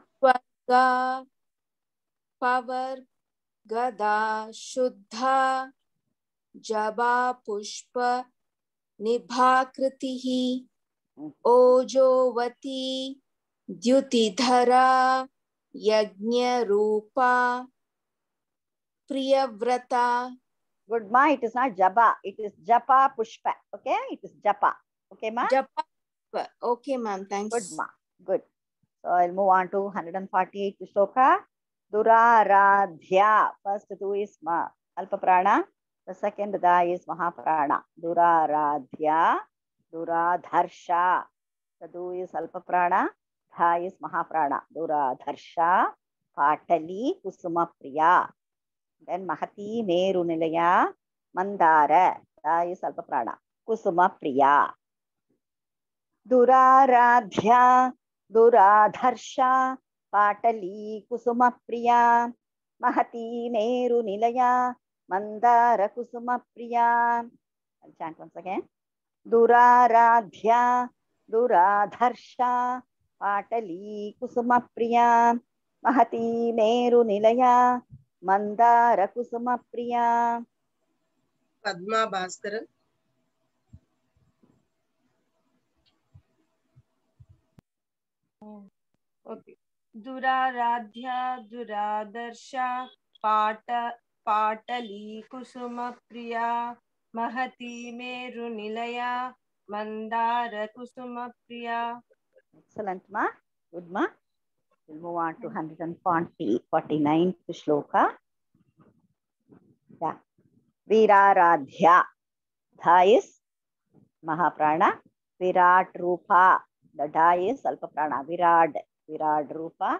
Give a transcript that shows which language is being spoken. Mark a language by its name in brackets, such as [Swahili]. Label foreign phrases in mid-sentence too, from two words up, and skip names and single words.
[Sanskrit] Swarga Pavar Gada Shuddha Jaba Pushpa Nibhakritihi Ojovati Dyutidhara Yajna Rupa Priyavrata. [English] Good, ma. It is not Jaba. It is [Sanskrit] Japa Pushpa. [English] Okay? It is Japa. Okay, ma? Japa. Okay, ma'am. Thanks. Good, ma. Good. So I'll move on to 148 shloka. [Sanskrit] Duraradhya. [English] First two is ma [Sanskrit] Alpa Prana. [English] The second Da is Mahaprana. [Sanskrit] Duraradhya. Duradharsha. [English] The Du is [Sanskrit] Alpa Prana. [English] Dha is Mahaprana. [Sanskrit] Duradharsha. Patali Kusuma Priya. Then Mahati Meru Nilaya Mandara. [English] Da is [Sanskrit] Alpa Prana. Kusuma Priya. Duraradhya. Duradharsha. Patali Kusuma Priya. Mahati Meru Nilaya Mandara Kusuma Priya. [English] I'll chant once again. [Sanskrit] Duraradhya Duradharsha Patali Kusuma Priya. Mahati Meru Nilaya Mandara Kusuma Priya. Padma Bhaskaran. [English] Okay. [Sanskrit] Duraradhya Duradarsha Patali Kusuma Priya Mahati Meru Nilaya Mandara Kusuma Priya. [English] Excellent, ma. Good, ma. We'll move on to 149th shloka. [Sanskrit] Yeah. Viraradhya. [English] Dha is Mahaprana. [Sanskrit] Virat Rupa. [English] The Da is [Sanskrit] Alpa Prana. [English] Virad. [Sanskrit] Virad Rupa.